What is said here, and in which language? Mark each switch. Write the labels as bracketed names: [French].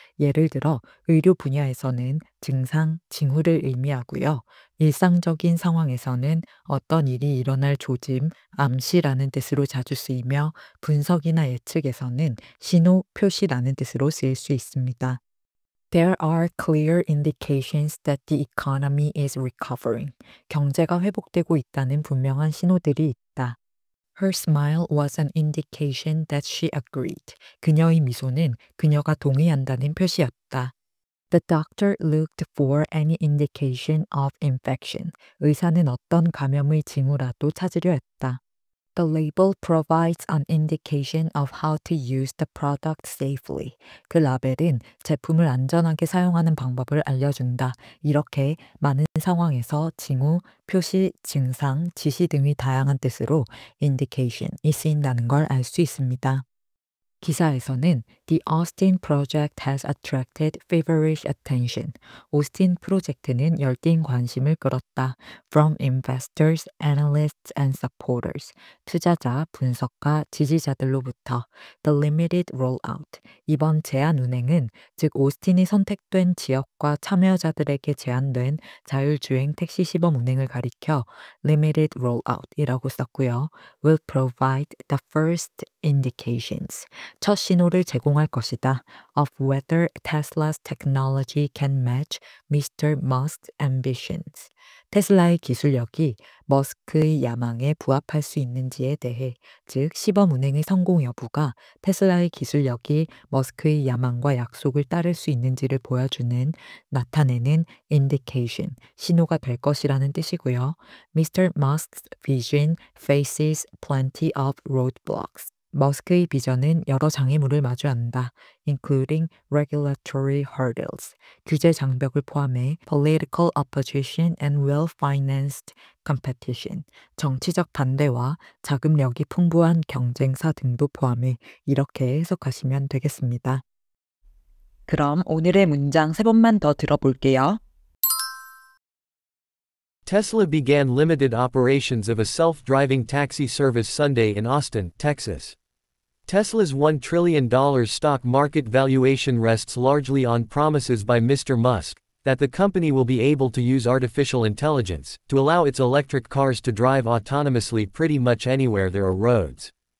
[Korean] 예를 들어 의료 분야에서는 증상, 징후를 의미하고요. 일상적인 상황에서는 어떤 일이 일어날 조짐, 암시라는 뜻으로 자주 쓰이며 분석이나 예측에서는 신호, 표시라는 뜻으로 쓰일 수 있습니다. [English] There are clear indications that the economy is recovering. [Korean] 경제가 회복되고 있다는 분명한 신호들이 있다. [English] Her smile was an indication that she agreed. [Korean] 그녀의 미소는 그녀가 동의한다는 표시였다. [English] The doctor looked for any indication of infection. [Korean] 의사는 어떤 감염의 징후라도 찾으려 했다. [English] The label provides an indication of how to use the product safely. [Korean] 그 라벨은 제품을 안전하게 사용하는 방법을 알려준다. 이렇게 많은 상황에서 징후, 표시, 증상, 지시 등의 다양한 뜻으로 indication이 쓰인다는 걸 알 수 있습니다. 기사에서는 [English] The Austin Project has attracted feverish attention. [Korean] 오스틴 프로젝트는 열띤 관심을 끌었다. [English] From investors, analysts, and supporters. [Korean] 투자자, 분석가, 지지자들로부터. [English] The limited rollout. [Korean] 이번 제한 운행은 즉 오스틴이 선택된 지역과 참여자들에게 제한된 자율주행 택시 시범 운행을 가리켜 limited rollout이라고 썼고요. [English] Will provide the first indications. [Korean] 첫 신호를 제공할 것이다. [English] Of whether Tesla's technology can match Mr. Musk's ambitions. [Korean] 테슬라의 기술력이 머스크의 야망에 부합할 수 있는지에 대해, 즉 시범 운행의 성공 여부가 테슬라의 기술력이 머스크의 야망과 약속을 따를 수 있는지를 보여주는, 나타내는 indication, 신호가 될 것이라는 뜻이고요. [English] Mr. Musk's vision faces plenty of roadblocks. [Korean] 머스크의 비전은 여러 장애물을 마주한다. [English] including regulatory hurdles. [Korean] 규제 장벽을 포함해 [English] political opposition and well-financed competition. [Korean] 정치적 반대와 자금력이 풍부한 경쟁사 등도 포함해 이렇게 해석하시면 되겠습니다. 그럼 오늘의 문장 3번만 더 들어볼게요. [English] Tesla began limited operations of a self-driving taxi service Sunday in Austin, Texas. Tesla's $1 trillion stock market valuation rests largely on promises by Mr. Musk that the company will be able to use artificial intelligence to allow its electric cars to drive autonomously pretty much anywhere there are roads.